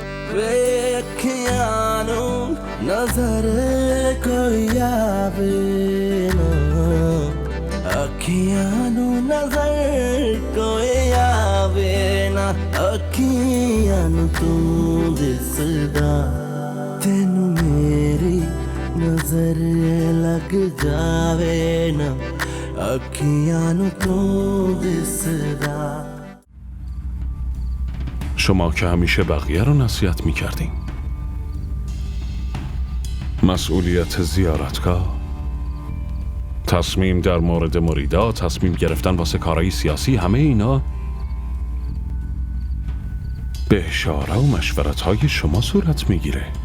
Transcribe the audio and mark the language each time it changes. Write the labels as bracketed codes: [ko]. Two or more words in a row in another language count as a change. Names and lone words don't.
[pa] ਬੇਖੀਆਂਨੂੰ ਨਜ਼ਰ ਕੋਈ ਆਵੇ ਨਾ ਅੱਖੀਆਂਨੂੰ ਨਜ਼ਰ ਕੋਈ ਆਵੇ ਨਾ ਅੱਖੀਆਂਨੂੰ ਤੂੰ ਦਿਸਦਾ ਤੈਨੂੰ ਮੇਰੀ ਨਜ਼ਰ ਲੱਗ ਜਾਵੇ ਨਾ ਅੱਖੀਆਂਨੂੰ ਤੂੰ ਦਿਸਦਾ. [fa] شما که همیشه بقیه رو نصیحت می‌کردین. مسئولیت زیارتگاه، تصمیم در مورد مریدا، تصمیم گرفتن واسه کارهای سیاسی، همه اینا به اشاره و مشورت‌های شما صورت میگیره.